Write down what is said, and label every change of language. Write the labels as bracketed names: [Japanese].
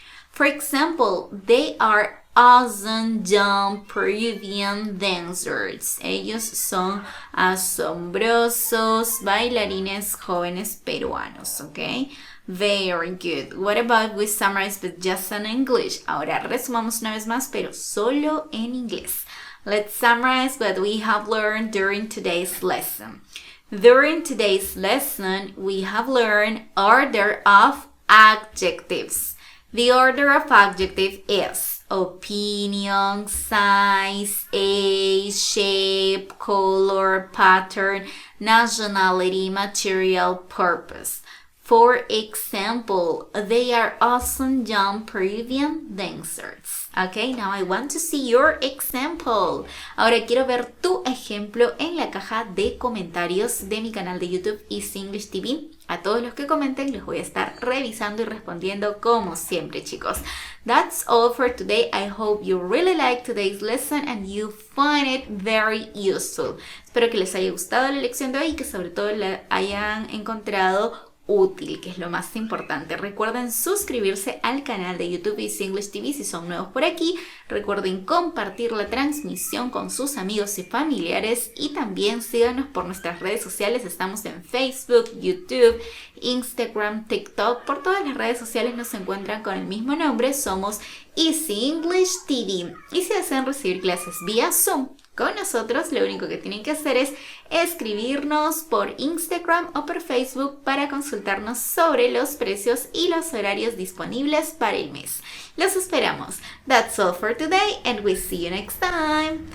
[English] For example, they are awesome young Peruvian dancers. [Spanish] Ellos son asombrosos bailarines jóvenes peruanos, ¿ok? [English] Very good. What about we summarize but just in English? [Spanish] Ahora resumamos una vez más, pero solo en inglés. [English] Let's summarize what we have learned during today's lesson. During today's lesson, we have learned order of adjectives. The order of adjective is opinion, size, age, shape, color, pattern, nationality, material, purpose. For example, they are awesome young Peruvian dancers. Okay, now I want to see your example. [Spanish] Ahora quiero ver tu ejemplo en la caja de comentarios de mi canal de YouTube Easy English TV. A todos los que comenten los voy a estar revisando y respondiendo como siempre, chicos. That's all for today. I hope you really liked today's lesson and you find it very useful. Espero que les haya gustado la lección de hoy y que sobre todo la hayan encontrado útil, que es lo más importante. Recuerden suscribirse al canal de YouTube Easy English TV si son nuevos por aquí. Recuerden compartir la transmisión con sus amigos y familiares y también síganos por nuestras redes sociales. Estamos en Facebook, YouTube, Instagram, TikTok. Por todas las redes sociales nos encuentran con el mismo nombre. Somos Easy English TV. Y si desean recibir clases vía Zoom con nosotros, lo único que tienen que hacer es escribirnos por Instagram o por Facebook para consultarnos sobre los precios y los horarios disponibles para el mes. Los esperamos. [English] That's all for today and we'll see you next time.